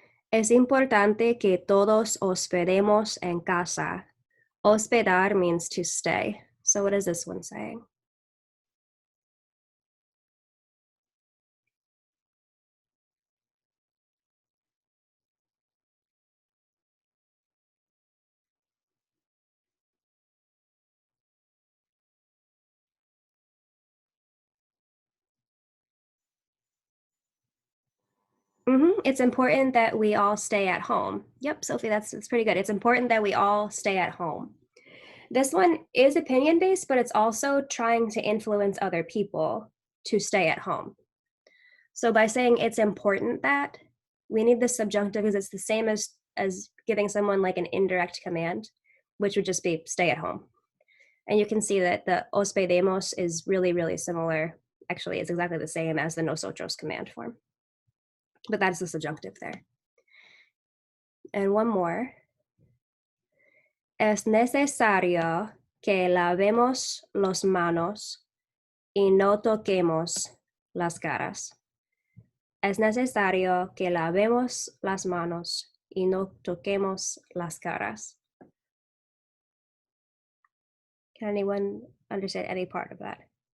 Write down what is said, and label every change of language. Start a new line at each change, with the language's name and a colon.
Spanish: Es importante que todos hospedemos en casa.
English: Hospedar means to stay. So what is this one saying? It's important that we all stay at home. Yep, Sophie, that's pretty good. It's important that we all stay at home. This one is opinion based, but it's also trying to influence other people to stay at home. So by saying it's important that, we need the subjunctive because it's the same as giving someone like an indirect command, which would just be stay at home. And you can see that the hospedemos is really, really similar. Actually, it's exactly the same as the nosotros command form. But that's the subjunctive there. And one more.
Spanish: Es necesario que lavemos las manos y no toquemos las caras. Es necesario que lavemos las manos y no toquemos las caras.
English: Can anyone understand any part of that?